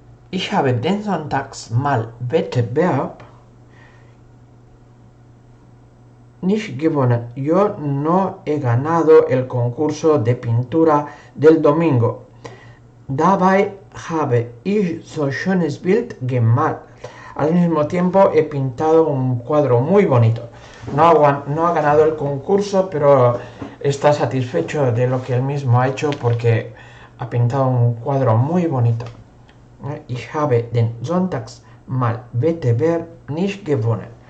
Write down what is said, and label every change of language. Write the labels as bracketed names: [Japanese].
[German] Ich habe den Sonntags mal Wettbewerb nicht gewonnen. [Spanish] Yo no he ganado el concurso de pintura del domingo. Dabei [German] habe ich so schönes Bild gemalt. [Spanish] Al mismo tiempo he pintado un cuadro muy bonito. No ha ganado el concurso, pero está satisfecho de lo que él mismo ha hecho porque ha pintado un cuadro muy bonito. [German] Ich habe den Sonntagsmalwettbewerb nicht gewonnen.